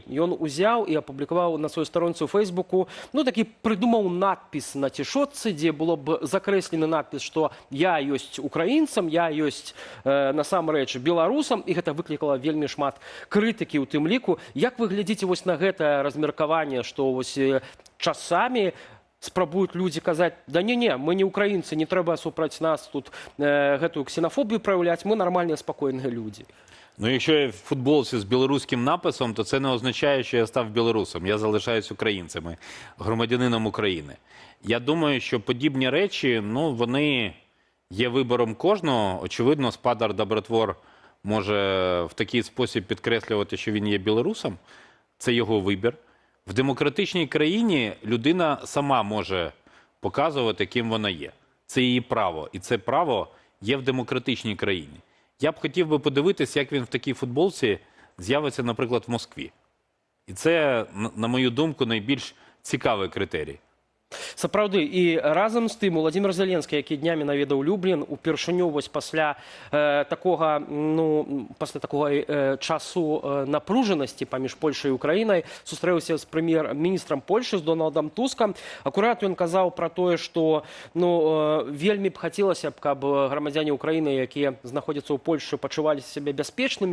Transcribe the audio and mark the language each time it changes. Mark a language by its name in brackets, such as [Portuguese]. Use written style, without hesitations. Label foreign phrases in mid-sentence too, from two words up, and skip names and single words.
[Belarusian] Ён узяў і апублікаваў на сваёй старонцы ў Фейсбуку, такі прыдумаў надпіс на цішотцы, дзе было б закрэслены надпіс, што я ёсць украінцам, я ёсць насамрэч беларусам, і гэта выклікала вельмі шмат крытыкі ў тым ліку. Як вы глядзіце вось на гэтае размеркаванне, што вось часамі спрабуюць людзі казаць: да не, мы не украінцы, не трэба супраць нас тут гэтую ксенафобію праяўляць, мы нармальныя, спакойныя людзі. [Ukrainian] Якщо я в футболці з білоруським написом, то це не означає, що я став білорусом. Я залишаюсь українцем, громадянином України. Я думаю, що подібні речі, вони є вибором кожного. Очевидно, спадар Дабратвор може в такий спосіб підкреслювати, що він є білорусом. Це його вибір. В демократичній країні людина сама може показувати, ким вона є. Це її право. І це право є в демократичній країні. Я б хотів би подивитися, як він в такій футболці з'явиться, наприклад, в Москві. І це, на мою думку, найбільш цікавий критерій. [Belarusian] Сапраўды, і разам з тым Владимир Зеленскі, які днямі наведаў Люблін, упершыню вось пасля такога часу напружанасці паміж Польшай і Украінай сустрэўся з прэм'ер-міністрам Польшы, з Дональдам Тускам. Акурат ён казаў пра тое, што вельмі б хацелася б, каб грамадзяне Украіны, якія знаходзяцца ў Польшы, пачувалі сябе бяспечнымі.